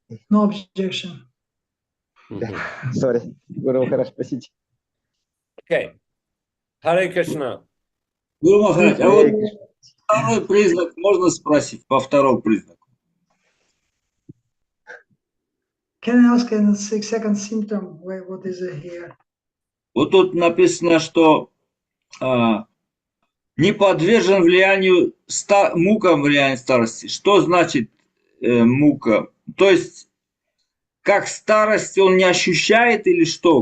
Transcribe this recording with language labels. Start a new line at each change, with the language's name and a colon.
English: No objection. Sorry.
Russian: Гуру Махарадж, простите.
English: Okay. Hare Krishna.
Russian: Гуру Махарадж, а вот второй признак можно спросить по второму признаку?
English: Can I ask in the second symptom? What is it here?
Russian: Вот тут написано, что не подвержен влиянию мукам влиянию старости. Что значит мука? То есть как старость он не ощущает или что?